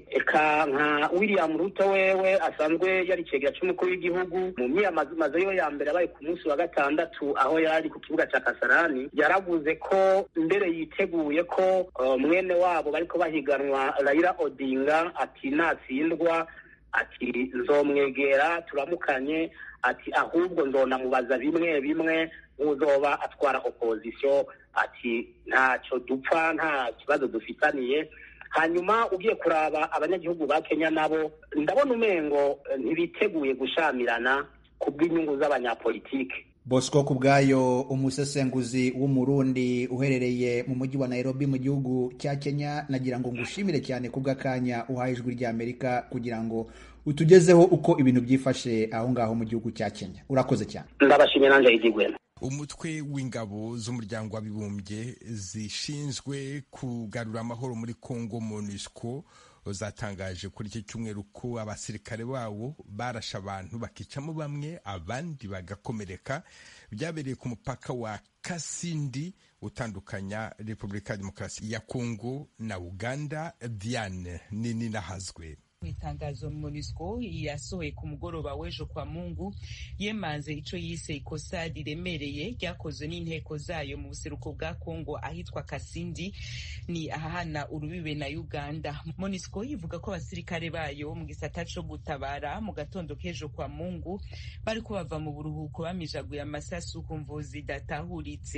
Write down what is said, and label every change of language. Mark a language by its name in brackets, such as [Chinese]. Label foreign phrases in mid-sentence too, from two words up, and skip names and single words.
[Rundi] Eka nka William Ruto wewe asanzwe yari cegera c'umukuru w'igihugu mu myiyamamazo yo ya mbere abaye ku munsi wa gatandatu aho yari ku kibuga ca Kasarani, yaravuze ko mbere yiteguye ko mwene wabo bariko bahiganwa Raila Odinga ati natsindwa ati nzomwegera turamukanye, ati ahubwo nzonamubaza bimwe bimwe uzoba atwara opposition, ati ntacyo dupfa nta kibazo dufitaniye. Hanyuma ugiye kuraba abanyagihugu ba Kenya nabo ndabona umengo ntibiteguye gushamirana ku bw'inyungu z'abanyapolitike. Bosco Kubwayo, umusesenguzi w'umurundi uherereye mu mujyi wa Nairobi mu gihugu cya Kenya, nagira ngo ngushimire cyane kubw'akanya uhaye ijwi rya Amerika kugira ngo utugezeho uko ibintu byifashe aho ngaho mu gihugu cya Kenya. Urakoze cyane. Ndabashimye nanje igigwena. Umutwe w'ingabo z'umuryango w'abibumbye zishinzwe kugarura amahoro muri Kongo MONUSCO zatangaje kuri iki cyumweru ko abasirikare bawo barashe abantu bakicamo bamwe abandi bagakomereka. Byabereye ku mupaka wa Kasindi utandukanya Repubulika ya Demokarasi ya Kongo na Uganda. Diane Nini Nahazwe. Itangazo MONUSCO yasohoye ku mugoroba w'ejo kwa Mungu yemanze ico yise ikosa riremereye ryakozwe n'inteko zayo mu buseruko bwa Kongo ahitwa Kasindi, ni ahahana urubibe na Uganda. MONUSCO ivuga ko abasirikare bayo mu gisata co gutabara mu gatondo k'ejo kwa Mungu bariko bava mu buruhuko bamijaguye amasasu ku mvo zidatahuritse.